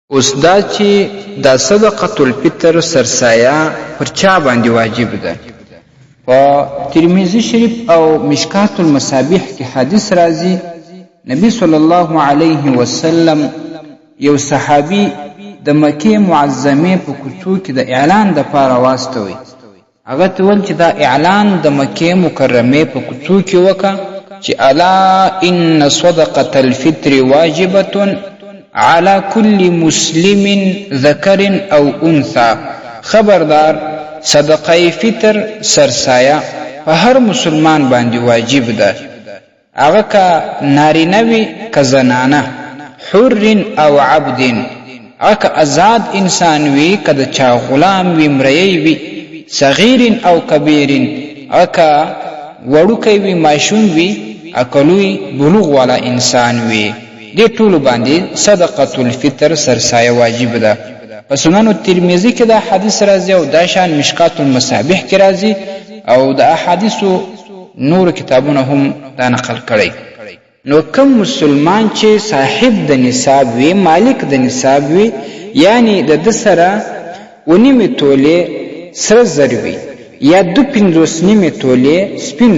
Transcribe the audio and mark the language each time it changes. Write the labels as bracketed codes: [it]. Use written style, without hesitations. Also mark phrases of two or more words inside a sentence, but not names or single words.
[ps] اوس دا چې دا صدقة الفطر سرسایه پر چا باندې واجب ده؟ په ترمذی شریف او مشکات المصابیح کې حدیث راځي، نبی [ar] صلی الله علیه وسلم [ps] یو صحابي د مکې معظمه په کوڅو کې د اعلان د پاره واستوي. هغه ته ول چې دا اعلان د مکې مکرمه په کوڅو کې وکا چې [ar] الا ان صدقة الفطر واجبة على كل مسلم ذكر او انثى. [ps] خبردار صدقه فطر سرسایه په هر مسلمان باندې واجب ده، هغه کا نارینه وي که زنانه، [ar] حر او عبد، [ps] هغه کا آزاد انسان وي که د چا غلام وي، مریی وي، [ar] صغیر او کبیر، [ps] هغه کا وړوکی وي، ماشوم وي، اکلوی بلوغ والا انسان وي. دې ټولو باندې صدقة الفطر سرسایه واجب ده. په سنن ترمذی کې دا حدیث راځي او دا شان مشکات المصابیح کې راځي او د احادیثو نور کتابونه هم دا نقل کړي. نو کوم مسلمان چې صاحب د نصاب وي، مالک د نصاب وي، یعنی د سره ونیمه توله سره زر وي یا 2.5 توله سپین